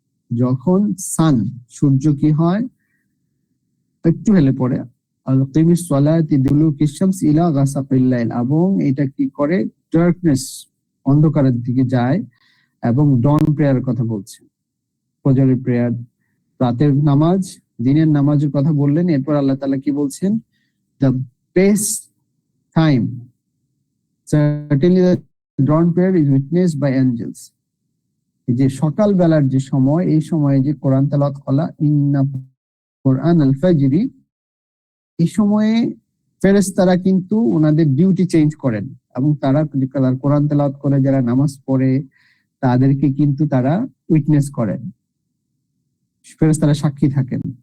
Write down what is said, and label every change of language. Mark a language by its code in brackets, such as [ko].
[bn] যখন সূর্য কি হয়, একটু হেলে পড়ে, [ar] আকিমিস সালাতি লিদুলুকিশ শামসি ইলা গাসাকিল লাইল, [bn] এবং এটা কি করে, ডার্কনেস, অন্ধকারের দিকে যায়। এবং ডন প্রেয়ার কথা বলছে, ফজরের প্রেয়ার, রাতের নামাজ দিনের নামাজের কথা বললেন, এরপর আল্লাহ তাআলা কি বলছেন? The best time [en] certainly the dawn prayer is witnessed by angels. [bn] এই যে সকাল বেলার যে সময়, এই সময়ে যে কোরআন তেলাওয়াত করা, [ar] ইন্না কোরআন আল ফাজরি, [bn] এই সময়ে ফেরেশতারা কিন্তু ওনাদের ডিউটি চেঞ্জ করেন এবং তারা কোরআন তেলাওয়াত করে যারা নামাজ পড়ে তাদেরকে কিন্তু তারা উইটনেস করেন, ফেরেশতারা সাক্ষী থাকেন।